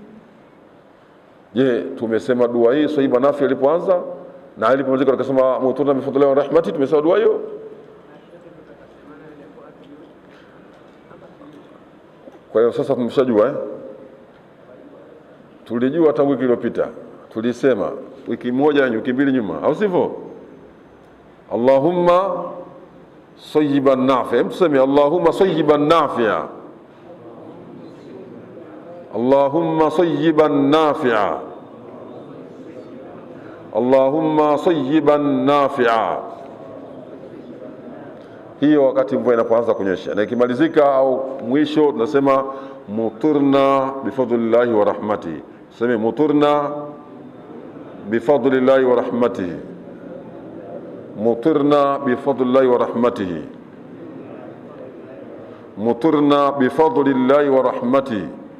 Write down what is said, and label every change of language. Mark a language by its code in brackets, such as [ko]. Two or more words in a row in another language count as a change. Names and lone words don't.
[sw] Je, tumesema dua hii [ar] صيبا نافعا [sw] ilipoanza na ilipomalizika tukasema [ar] مطرنا بفضل الله ورحمة, [sw] tumesema dua hiyo? Kwa hiyo sasa tumeshajua tulijua hata wiki iliyopita, tulisema wiki moja wiki mbili nyuma, au sivyo? [ar] اللهم صيبا نافعا, mtuseme اللهم صيبا نافعا، اللهم صيبا نافعا، اللهم صيبا نافعا. [sw] Hiyo wakati mvua inapoanza kunyesha, na ikimalizika au mwisho tunasema [ar] مطرنا بفضل الله ورحمته. Tuseme مطرنا بفضل الله ورحمته، مطرنا بفضل الله ورحمته، مطرنا بفضل الله ورحمته.